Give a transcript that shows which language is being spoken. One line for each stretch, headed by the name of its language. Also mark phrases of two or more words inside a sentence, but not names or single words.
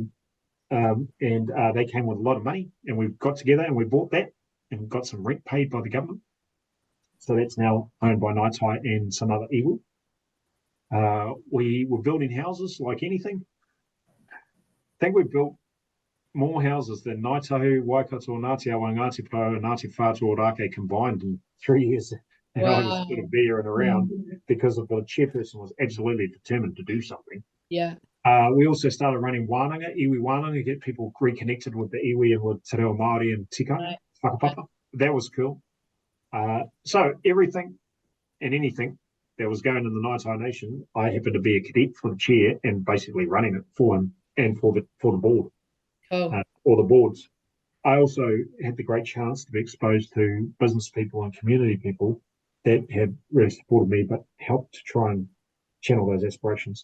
English: And they came with a lot of money, and we got together and we bought that and got some rent paid by the government. So that's now owned by Ngāi Tai and some other iwi. We were building houses like anything. I think we built more houses than Ngāi Tahu, Waikato, Ngāti Awa, Ngāti Pau, and Ngāti Whātua Ōrākei combined in 3 years. And I was sort of there and around because of the chairperson was absolutely determined to do something. Yeah. We also started running
Māori: wānanga, iwi wānanga,
English: get people reconnected with the iwi and with
Māori: te reo Māori
English: and
Māori: tikanga, whakapapa.
English: That was cool. So everything and anything that was going in the Ngāi Tai Nation, I happened to be a cadet for the chair and basically running it for him and for the board, or the boards. I also had the great chance to be exposed to business people and community people that have really supported me, but helped to try and channel those aspirations.